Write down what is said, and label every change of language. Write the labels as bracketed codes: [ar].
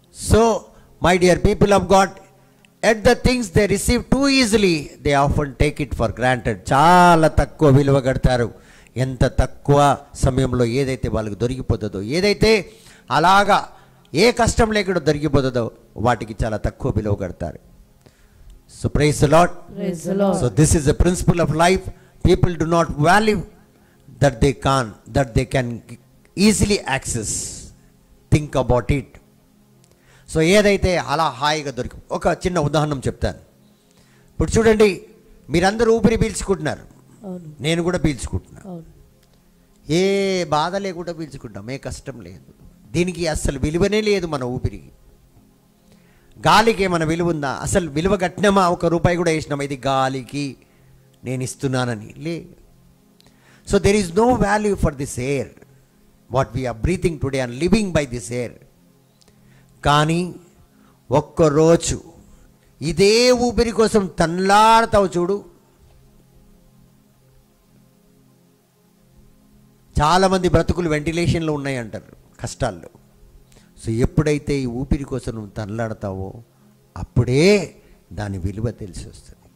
[en] So my dear people of God, at the things they receive too easily they often take it for granted. [te] చాలా తక్కువ విలువ కడతారు. ఎంత తక్కువ సమయంలో ఏదైతే వాళ్ళకి దొరికిపోతుందో, ఏదైతే అలాగా ఏ కష్టం లేకుండా దొరికిపోతుందో వాటికి చాలా తక్కువ విలువ కడతారు. [en] So praise the Lord. Praise the Lord. So this is the principle of life. People do not value that they can easily access. Think about it. [te] So ఏదైతే అలా హాయిగా ఒక చిన్న ఉదాహరణ చెప్తాను. ఇప్పుడు చూడండి, మీరందరూ ఊపిరి పీల్చుకుంటున్నారు, నేను కూడా పీల్చుకుంటున్నా. ఏ బాధ లేకుండా పీల్చుకుంటాం, ఏ కష్టం లేదు. దీనికి అసలు విలువనే లేదు మన ఊపిరికి. గాలికి ఏమైనా విలువ ఉందా? అసలు విలువ కట్టినామా? ఒక రూపాయి కూడా వేసినామా ఇది గాలికి నేను ఇస్తున్నానని? లే. [en] So there is no value for this air, what we are breathing today and living by this air. [te] కానీ ఒక్కరోజు ఇదే ఊపిరి కోసం తన్లాడతావు చూడు. చాలామంది బ్రతుకులు వెంటిలేషన్లో ఉన్నాయి అంటారు, కష్టాల్లో. సో ఎప్పుడైతే ఈ ఊపిరి కోసం నువ్వు తన్లాడతావో అప్పుడే దాని విలువ తెలిసి వస్తుంది.